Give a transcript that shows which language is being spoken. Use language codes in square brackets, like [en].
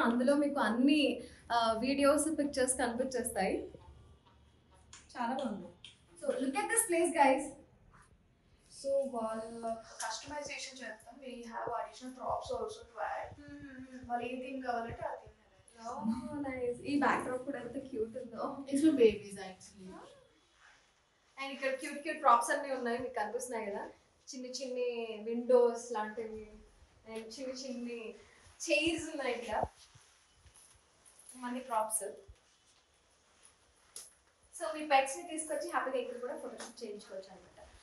[te] అందులో మీకు అన్ని వీడియోస్, పిక్చర్స్ కనిపించేస్తాయి. చాలా బాగుంది. So look at this place guys. [en] So while customization చేస్తాం, we have additional props also to add. [te] వాళ్ళు ఏ థీమ్ కావాలంటే ఆ థీమ్. నైస్. ఈ బ్యాక్ డ్రాప్ కూడా ఎంత క్యూట్ ఉందో. [en] It's for babies actually. [te] And ఇక్కడ క్యూట్ ప్రాప్స్ అన్నీ ఉన్నాయి, మీకు కనిపిస్తున్నాయి కదా. చిన్ని విండోస్ లాంటివి అండ్ చిన్ని చైర్స్ ఉన్నాయి ఇక్కడ. ఇవన్నీ ప్రాప్స్. సో మీ పెట్స్ని తీసుకొచ్చి హ్యాపీగా ఇక్కడ కూడా ఫోటోషూట్ చేయించుకోవచ్చు అనమాట.